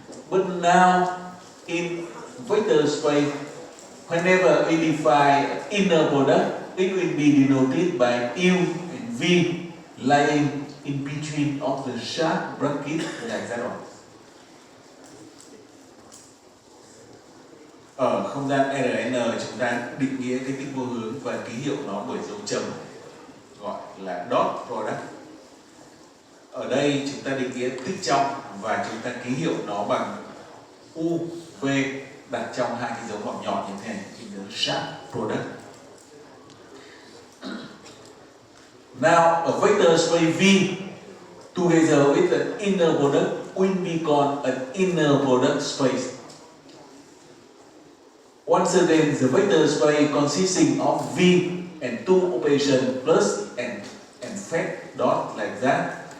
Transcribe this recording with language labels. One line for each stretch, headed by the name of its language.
English: But now in vector space, whenever we define inner product, it will be denoted by u and v lying in between of the sharp bracket like that one.
Vietnamese: Ở không gian RN chúng ta định nghĩa cái tích vô hướng và ký hiệu nó bởi dấu chấm gọi là dot product. Ở đây chúng ta định nghĩa tích trong và chúng ta ký hiệu nó bằng u, v đặt trong hai cái dấu ngoặc nhọn như thế này,
English: in the sharp product. Now a vector space V together with an inner product will be called an inner product space. Once again, the vector space consisting of V and two operations plus and fact dot like that.